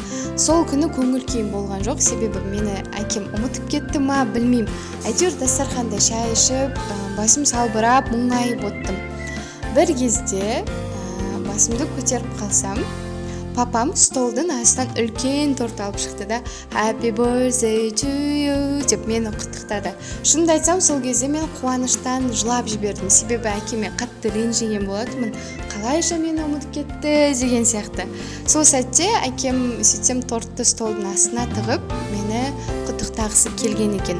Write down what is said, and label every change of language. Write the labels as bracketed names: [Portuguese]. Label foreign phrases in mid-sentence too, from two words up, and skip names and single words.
[Kazakh] Сол күні көңіл күйім болған жоқ, себебі мені әкем ұмытып кетті ма, білмеймін. Әйтеуір дастарханда шай ішіп, басым салбырап, мұңайып оттым. Бір кезде басымды көтеріп қалсам, папам столдың астынан үлкен торт алып шықты да [English] Happy birthday to you [Kazakh] деп мені құттықтады. Шынымды айтсам, сол кезде мен қуаныштан жылап жібердім, себебі әкеме қатты ренжіген болатынмын. Қалайша мені ұмытып кетті деген сияқты. Сол сәтте әкем сөйтсем тортты столдың астына тығып, мені құттықтағысы келген екен.